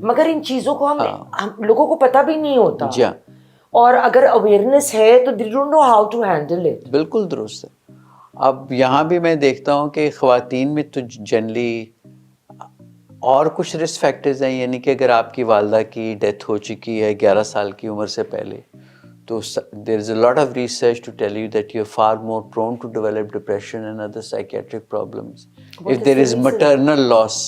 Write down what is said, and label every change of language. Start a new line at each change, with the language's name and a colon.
Urdu: مگر ان چیزوں کو ہم لوگوں کو پتہ بھی نہیں ہوتا. جی ہاں, اور اگر اویئرنیس ہے تو
English: they don't know how to handle it.
Urdu: بالکل درست ہے. اب یہاں بھی میں دیکھتا ہوں کہ خواتین میں تو جنرلی اور کچھ رسک فیکٹرز ہیں, یعنی کہ اگر آپ کی والدہ کی ڈیتھ ہو چکی ہے 11 سال کی عمر سے پہلے, تو
English: there is a lot of research to tell you that you're far more prone to develop depression and other psychiatric problems if there is maternal loss.